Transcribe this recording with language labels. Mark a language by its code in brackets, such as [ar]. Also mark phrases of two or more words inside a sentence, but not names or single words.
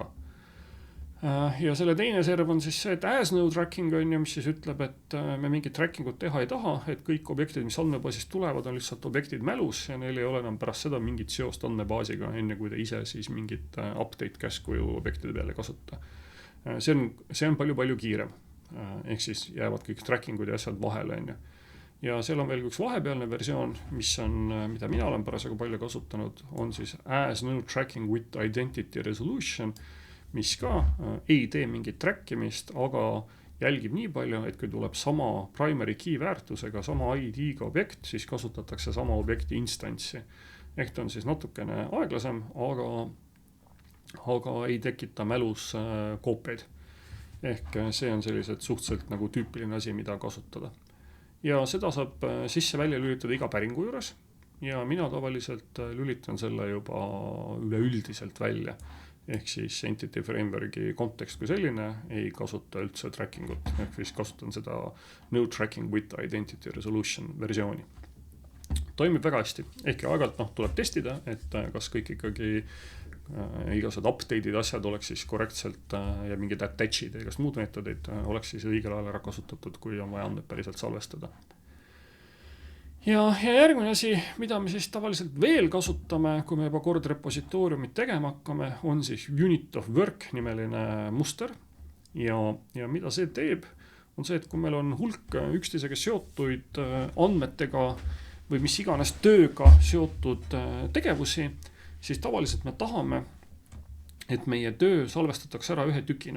[et] Ja selle teine serv on siis see, et [en] as no tracking [et] on ju, mis siis ütleb, et me mingit trackingut teha ei taha, et kõik objektid, mis andmebaasist tulevad, on lihtsalt objektid mälus ja neil ei ole enam pärast seda mingit seost andmebaasiga, enne kui te ise siis mingit update käsku objektide peale kasuta. See on palju kiirem, ehk siis jäävad kõik trackingud ja asjad vahele, on ju. Ja seal on veel üks vahepealne versioon, mida mina olen parasjagu palju kasutanud, on siis [en] as no tracking with identity resolution, [et] mis ka ei tee mingit trackimist, aga jälgib nii palju, et kui tuleb sama [en] primary key [et] väärtusega, sama ID-ga objekt, siis kasutatakse sama objekti instantsi. Ehk ta on siis natukene aeglasem, aga ei tekita mälus koopeid. Ehk see on sellised suhteliselt nagu tüüpiline asi, mida kasutada. Ja seda saab sisse välja lülitada iga päringu juures ja mina tavaliselt lülitan selle juba üleüldiselt välja. Ehk siis Entity Frameworki kontekst kui selline ei kasuta üldse trackingut, ehk siis kasutan seda [en] no tracking with identity resolution [et] versiooni. toimib väga hästi. Ehk aeg-ajalt tuleb testida, et kas kõik ikkagi igasugused update'id asjad oleks siis korrektselt ja mingid attach'id ja igast muud meetodid oleks siis õigel ajal ära kasutatud, kui on vaja andmed päriselt salvestada. Ja järgmine asi, mida me siis tavaliselt veel kasutame, kui me juba kord repositooriumit tegema hakkame, on siis [en] unit of work [et] nimeline muster. Ja mida see teeb, on see, et kui meil on hulk üksteisega seotuid andmetega või mis iganes tööga seotud tegevusi, siis tavaliselt me tahame, et meie töö salvestatakse ära ühe tükina.